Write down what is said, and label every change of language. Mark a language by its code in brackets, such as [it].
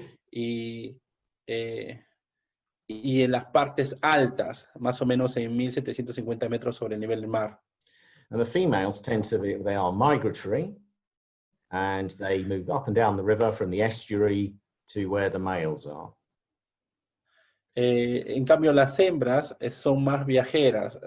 [es] y en las partes altas, más o menos en 1750 metros sobre el nivel del mar. [en] And the females tend to be, they are migratory, and they move up and down the river from the estuary to where the males are. [es] En cambio, las hembras son más viajeras.